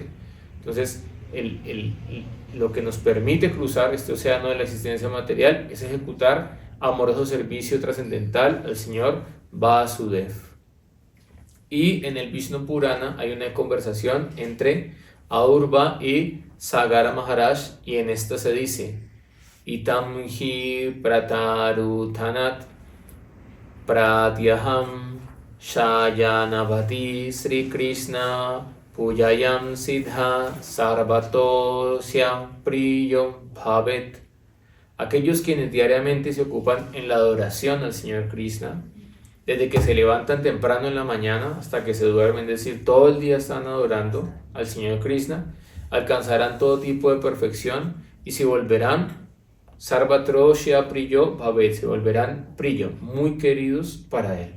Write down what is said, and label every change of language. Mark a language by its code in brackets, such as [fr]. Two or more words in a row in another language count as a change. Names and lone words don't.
[es] Entonces, lo que nos permite cruzar este océano de la existencia material es ejecutar amoroso servicio trascendental al Señor Vasudev. Y en el Vishnu Purana hay una conversación entre Aurva y Sagara Maharaj, y en esta se dice: [sa] Itam hi prataruthanat pratyaham shayanavati Sri Krishna pujayam siddha sarvatosya priyo bhavet. [es] Aquellos quienes diariamente se ocupan en la adoración al Señor Krishna, desde que se levantan temprano en la mañana hasta que se duermen, es decir, todo el día están adorando al Señor Krishna, alcanzarán todo tipo de perfección y se volverán [sa] Sarvatrosya Priyo Bhavet, [es] se volverán Priyo, muy queridos para Él.